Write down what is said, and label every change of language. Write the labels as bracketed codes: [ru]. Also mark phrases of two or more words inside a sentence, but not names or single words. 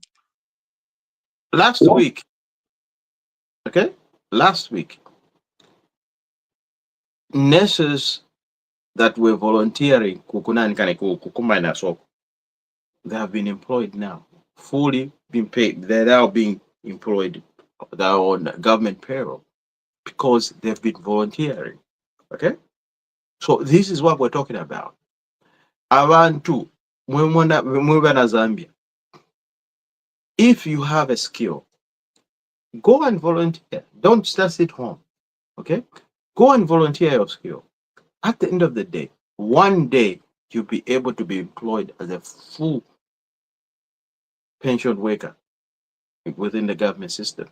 [en] Last week, okay, last week, nurses that were volunteering they have been employed now, fully been paid. They're now being employed. They're on government payroll because they've been volunteering. Okay, so this is what we're talking about. [bem] Abantu mwena Zambia. [en] If you have a skill, go and volunteer. Don't just sit home. Okay, go and volunteer your skill. At the end of the day, one day you'll be able to be employed as a full pension worker within the government system.